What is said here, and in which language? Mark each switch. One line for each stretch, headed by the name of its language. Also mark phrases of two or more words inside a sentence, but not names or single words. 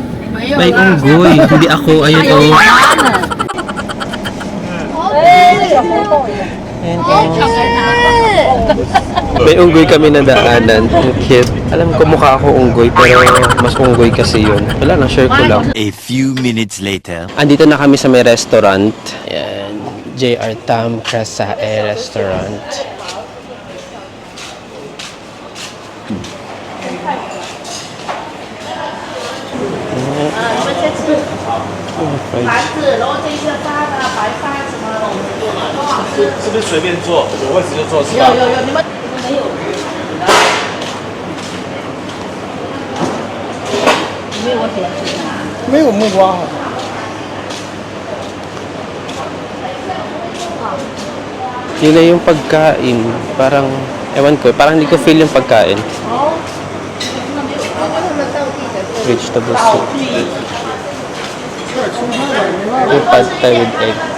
Filipino: May unggoy. Hindi ako. Ayun o. May unggoy kami na daanan. Ang cute. Alam ko mukha ako unggoy, pero mas unggoy kasi yun. Wala na, share ko lang.
English: A few minutes later.
Filipino: Andito na kami sa may restaurant. Ayan. JR Tam Krasae Restaurant.
Chinese: 是不是随便坐？有位置就坐，是吧？你们没有。没有我喜欢吃的。没有木瓜哈。
Filipino: Yun na yung pagkain. Parang, ewan ko, parang hindi ko feel yung pagkain.
English: Vegetable soup.
Filipino: Yung pad thai
English: with egg.